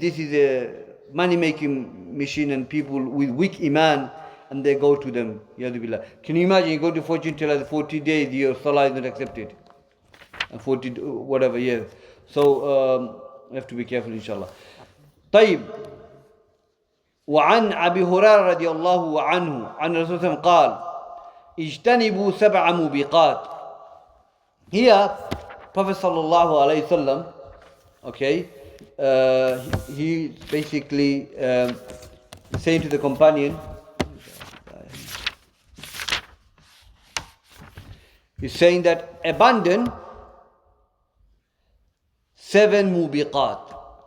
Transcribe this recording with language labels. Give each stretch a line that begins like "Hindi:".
English: This is a money-making machine, and people with weak iman, and they go to them. Yadu Billah. Can you imagine? You go to fortune teller, 40 days your salah is not accepted. 40 whatever years. So we have to be careful, inshallah.
Arabic: طيب. وعن أبي هريرة رضي الله عنه عن رسول الله قال اجتنبوا سبع موبقات.
English: Here, Prophet sallallahu alaihi wasallam, okay, he basically saying to the companion, he's saying that abandon 7 mubiqat.